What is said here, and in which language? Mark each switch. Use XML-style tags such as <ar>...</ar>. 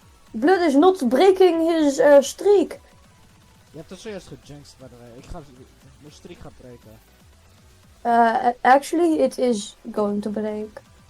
<en>Blood is not breaking his streak.</en> <nl>Je hebt het zojuist gejinxed,</nl> <en>by the way.</en> <nl>Ik ga... Mijn streak gaat breken.</nl> <en>Actually, it is going to break.</en>